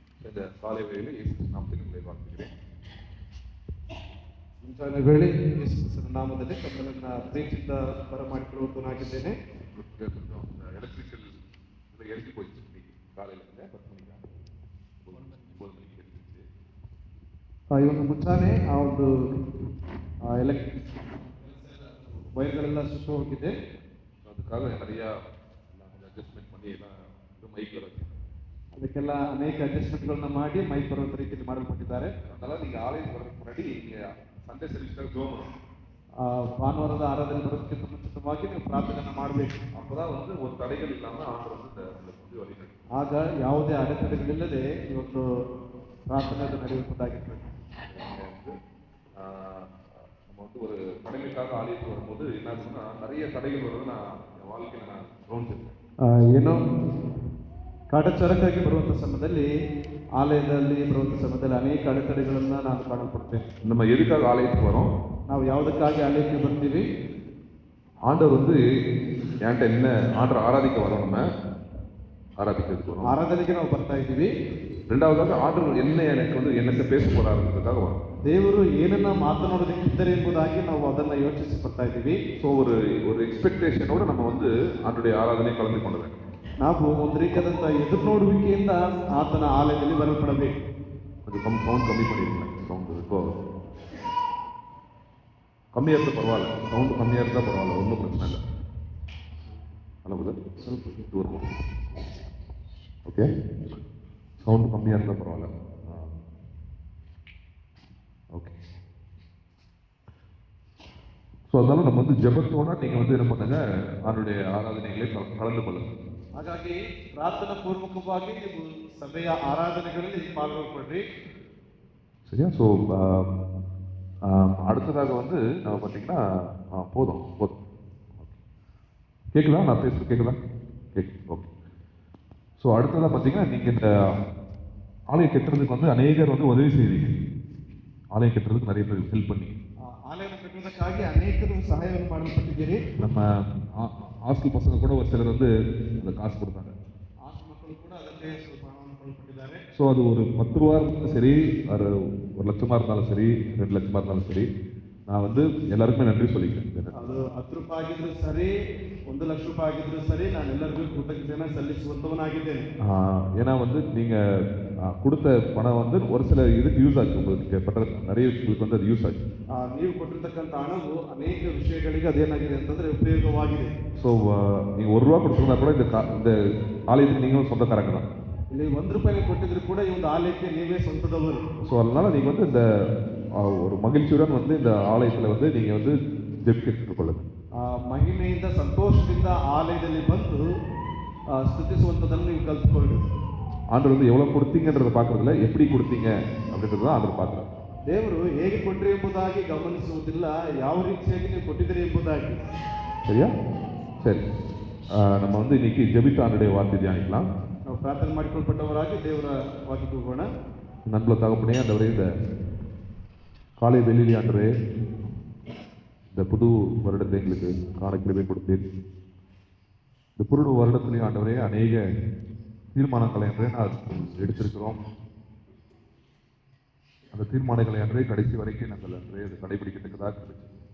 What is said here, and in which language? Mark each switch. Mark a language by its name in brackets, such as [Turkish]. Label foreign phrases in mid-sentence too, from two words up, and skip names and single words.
[Tamil] இந்த காலை வேளையில் இயேசு நாமத்தில் உங்களை வாழ்த்துகிறேன். [Kannada] ಮುಂಜಾನೆ ವೇಳೆ ಯೇಸುಕ್ರಿಸ್ತನ ನಾಮದಲ್ಲಿ ತಮ್ಮನ್ನ ಪ್ರೀತಿಯಿಂದ ಬರಮಾಡಿಕೊಳ್ಳುವನಾಗಿದ್ದೇನೆ. [Tamil] கொஞ்சம் எலக்ட்ரிக்கல் இதில் எழுதி போயிடுச்சு இன்னைக்கு காலையில் 10 மணிக்கு 9 மணிக்கு எழுதிச்சு. [Kannada] ಇವತ್ತು ಮುಂಜಾನೆ ಆ ಒಂದು ಎಲೆಕ್ಟ್ರಿಕ್ ವೈರ್ಗಳೆಲ್ಲ ಸುಟ್ಟು ಹೋಗಿದೆ. [Tamil] அதுக்காக நிறையா அட்ஜஸ்ட்மெண்ட் பண்ணி எல்லாம் மைக்கில் வச்சு [Kannada] ಅದಕ್ಕೆಲ್ಲ ಅನೇಕ ಅಡ್ಜಸ್ಟ್ಮೆಂಟ್ಗಳನ್ನ ಮಾಡಿ ಮೈಕ್ ಬರುವಂಥ ರೀತಿಯಲ್ಲಿ ಮಾಡಲ್ಪಟ್ಟಿದ್ದಾರೆ. [Tamil] அதனால நீங்கள் ஆலயத்துக்கு வரதுக்கு முன்னாடி நீங்கள் [English] Sunday service [Tamil] ஜோம் பண்ணணும். [Kannada] ಭಾನುವಾರದ ಆರಾಧನೆ ಬರೋದಕ್ಕಿಂತ ಮುಂಚಿತವಾಗಿ ನೀವು ಪ್ರಾರ್ಥನೆಯನ್ನು ಮಾಡಬೇಕು. [Tamil] அப்போதான் வந்து ஒரு தடைகள் இல்லாமல் ஆண்டவர் வந்து வந்து வழிநடத்தும். [Kannada] ಆಗ ಯಾವುದೇ ಅಡೆತಡೆಗಳಿಲ್ಲದೆ ಈ ಒಂದು ಪ್ರಾರ್ಥನೆ ನಡೆಯುವಂಥದ್ದಾಗಿರ್ತದೆ. [Tamil] நம்ம வந்து ஒரு கடமைக்காக ஆலயத்துக்கு வரும்போது என்ன ஆகுதுன்னா நிறைய தடைகள் வருவது நான் என் வாழ்க்கையில் நான் கவனிச்சிருக்கேன். [Kannada] ಏನೋ ಕಾಟಚಾರಕ್ಕಾಗಿ ಬರುವಂಥ ಸಮಯದಲ್ಲಿ ಆಲಯದಲ್ಲಿ ಬರುವಂಥ ಸಮಯದಲ್ಲಿ ಅನೇಕ ಅಡೆತಡೆಗಳನ್ನು ನಾನು ಕಾಣಲ್ಪಡ್ತೇನೆ. [Tamil] நம்ம எதுக்காக ஆலயத்துக்கு வரோம்? [Kannada] ನಾವು ಯಾವುದಕ್ಕಾಗಿ ಆಲಯಕ್ಕೆ ಬರ್ತೀವಿ? [Tamil] ஆண்டவர் வந்து என்கிட்ட என்ன ஆண்டவர் ஆராதிக்க வரோம், நம்ம ஆராதிக்கிறதுக்கு வரோம். [Kannada] ಆರಾಧನೆಗೆ ನಾವು ಬರ್ತಾ ಇದ್ದೀವಿ. [Tamil] ரெண்டாவதாக ஆண்டவர் என்ன எனக்கு வந்து என்னத்தை பேச போறாருன்றதுக்காக வரோம். [Kannada] ದೇವರು ಏನನ್ನ ಮಾತನಾಡೋದಕ್ಕಿದ್ದಾರೆ ಎಂಬುದಾಗಿ ನಾವು ಅದನ್ನು ಯೋಚಿಸಿ ಬರ್ತಾ ಇದ್ದೀವಿ. [Tamil] ஸோ ஒரு எக்ஸ்பெக்டேஷனோட நம்ம வந்து ஆண்டுடைய ஆராதனை கலந்து கொள்ள வேண்டும். [Kannada] ನಾವು ಒಂದು ರೀತಿಯಾದಂಥ ಎದುರು ನೋಡುವಿಕೆಯಿಂದ ಆತನ ಆಲಯದಲ್ಲಿ ಬರಲ್ಪಡಬೇಕು. [Tamil] கொஞ்சம் சவுண்ட் கம்மி பண்ணியிருக்கேன். சவுண்டு இப்போ கம்மியாக இருந்தால் பரவாயில்ல, சவுண்டு கம்மியாக இருந்தால் பரவாயில்ல, ஒன்றும் பிரச்சனை இல்லை. அளவுது ಸ್ವಲ್ಪ தூரம் ஓகே, சவுண்டு கம்மியாக இருந்தால் பரவாயில்ல. ஓகே, ஸோ அதனால நம்ம வந்து ஜெபத்தோட நீங்கள் வந்து என்ன பண்ணுங்க, அவருடைய ஆராதனைகளை கலந்து கொள்ளுங்க. [Kannada] ಹಾಗಾಗಿ ಪ್ರಾರ್ಥನಾ ಪೂರ್ವಕವಾಗಿ ನೀವು ಸಭೆಯ ಆರಾಧನೆಗಳಲ್ಲಿ ಪಾಲ್ಗೊಳ್ಕೊಳ್ರಿ. [Tamil] சரியா? ஸோ அடுத்ததாக வந்து நம்ம பார்த்தீங்கன்னா போதும் கேட்குதா? நான் பேசுறது கேட்குதா? ஓகே. ஸோ அடுத்ததாக பார்த்தீங்கன்னா நீங்கள் இந்த ஆலயம் கட்டுறதுக்கு வந்து அநேகர் வந்து உதவி செய்வீங்க. ஆலயம் கட்டுறதுக்கு நிறைய பேர் ஹெல்ப் பண்ணி [Kannada] ಆಲಯವನ್ನು ಕಟ್ಟುವುದಕ್ಕಾಗಿ ಅನೇಕರು ಸಹಾಯವನ್ನು ಮಾಡಲ್ಪಟ್ಟಿದ್ದೀರಿ. [Tamil] நம்ம ஹாஸ்டல் பசங்க கூட ஒரு சிலர் வந்து அந்த காசு கொடுத்தாங்க. [Kannada] ಹಾಸ್ಟೆಲ್ ಮಕ್ಕಳು ಕೂಡ ಅದಕ್ಕೆ ಸ್ವಲ್ಪ ಹಣವನ್ನು ಕೊಳ್ಳಲ್ಪಟ್ಟಿದ್ದಾರೆ. [Tamil] ஸோ அது ஒரு 10 ரூபா இருந்தாலும் சரி, ஒரு 1 லட்சமாக இருந்தாலும் சரி, 2 லட்சமாக இருந்தாலும் சரி, நான் வந்து எல்லாருக்குமே நன்றி சொல்லிக்கிறேன். [Kannada] ಅದು 10 ರೂಪಾಯಿ ಆಗಿದ್ರು ಸರಿ, 1 ಲಕ್ಷ ರೂಪಾಯಿ ಆಗಿದ್ರು ಸರಿ, ನಾನು ಎಲ್ಲರಿಗೂ ಕೃತಜ್ಞತೆಯನ್ನು ಸಲ್ಲಿಸುವಂತವನಾಗಿದ್ದೇನೆ. [Tamil] ஏன்னா வந்து நீங்கள் கொடுத்த பணம் வந்து ஒரு சில இதுக்கு யூஸ் ஆச்சு. உங்களுக்கு பட்ட நிறைய விஷயங்களுக்கு வந்து அது யூஸ் ஆச்சு. [Kannada] ನೀವು ಕೊಟ್ಟಿರ್ತಕ್ಕಂಥ ಹಣವು ಅನೇಕ ವಿಷಯಗಳಿಗೆ ಅದೇನಾಗಿದೆ ಅಂತಂದ್ರೆ ಉಪಯೋಗವಾಗಿದೆ. [Tamil] ஸோ நீங்கள் 1 ரூபா கொடுத்துருந்தா கூட இந்த ஆலயத்துக்கு நீங்களும் சொந்தக்காரங்க தான். [Kannada] ಇಲ್ಲಿ 1 ರೂಪಾಯಿ ಕೊಟ್ಟಿದ್ರು ಕೂಡ ಈ ಒಂದು ಆಲಯಕ್ಕೆ ನೀವೇ ಸ್ವಂತದವರು. [Tamil] ஸோ அதனால நீங்கள் வந்து இந்த ஒரு மகிழ்ச்சியுடன் வந்து இந்த ஆலயத்தில் வந்து நீங்கள் வந்து ஜெபிக்க கொள்ளுங்க. [Kannada] ಮಹಿಮೆಯಿಂದ ಸಂತೋಷದಿಂದ ಆಲಯದಲ್ಲಿ ಬಂದು ಸ್ತುತಿಸುವಂಥದ್ದನ್ನು ನೀವು ಕಲ್ತ್ಕೊಳ್ಳಿ. [Tamil] ஆண்டவர் வந்து எவ்வளோ கொடுத்தீங்கன்றதை பார்க்குறதில்ல, எப்படி கொடுத்தீங்க அப்படின்றது தான் ஆண்டவர் பார்க்குறாரு. [Kannada] ದೇವರು ಹೇಗೆ ಕೊಟ್ಟರೆ ಎಂಬುದಾಗಿ ಗಮನಿಸುವುದಿಲ್ಲ, ಯಾವ ರೀತಿಯಾಗಿ ನೀವು ಕೊಟ್ಟಿದ್ದೀರಿ ಎಂಬುದಾಗಿ. [Tamil] சரியா? சரி, நம்ம வந்து இன்னைக்கு ஜெபித்த ஆண்டுடைய வார்த்தை தியானிக்கலாம். [Kannada] ನಾವು ಪ್ರಾರ್ಥನೆ ಮಾಡಿಕೊಳ್ಪಟ್ಟವರಾಗಿ ದೇವರ ವಾಕ್ಯಕ್ಕೆ ಹೋಗೋಣ. [Tamil] நண்பல தகப்பனே, ஆண்டவரே, இந்த காலை வெளியிலே ஆண்டவரே, இந்த புது வருடத்தை எங்களுக்கு காண கிருபை கொடுத்தீர். இந்த புது வருடத்திலேயும் ஆண்டவரே அநேக தீர்மானங்களை அன்றே நான் எடுத்திருக்கிறோம். அந்த தீர்மானங்களை அன்றே கடைசி வரைக்கும் நாங்கள் அன்றே அதை கடைபிடிக்கிறதுக்காக இருந்துச்சு.